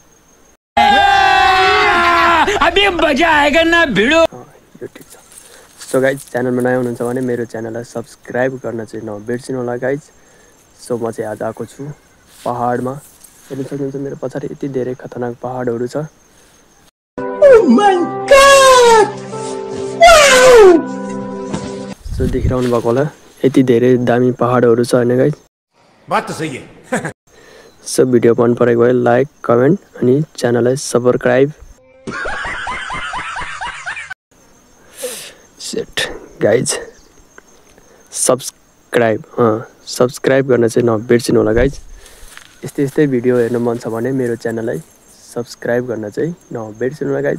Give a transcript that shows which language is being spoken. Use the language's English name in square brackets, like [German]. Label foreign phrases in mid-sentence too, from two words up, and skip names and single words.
[Hindi] अभी मजा आएगा ना भिडो। [Nepali] यो ठिक छ। [English] so guys [Nepali] च्यानलमा नयाँ हुनुहुन्छ भने मेरो च्यानललाई सब्सक्राइब गर्न चाहिँ नबिर्सिनु होला गाइज। सो म चाहिँ आज आएको छु पहाडमा। हेर्न सक्नुहुन्छ मेरो पछाडि यति धेरै खतरनाक पहाडहरू छ। सो देखिरहनु भएको होला यति धेरै दामी पहाडहरू छ होइन गाइज। [Hindi] बात तो सही है। [Nepali] सो भिडियो मन परेको भए [English] like comment [Nepali] अनि च्यानललाई सब्सक्राइब। [English] set guys subscribe [Nepali] गर्न चाहिँ नबिर्सिनु होला गाइज। यस्तै भिडियो हेर्न मन छ भने मेरो च्यानललाई सब्सक्राइब गर्न चाहिँ नबिर्सिनु होला गाइज।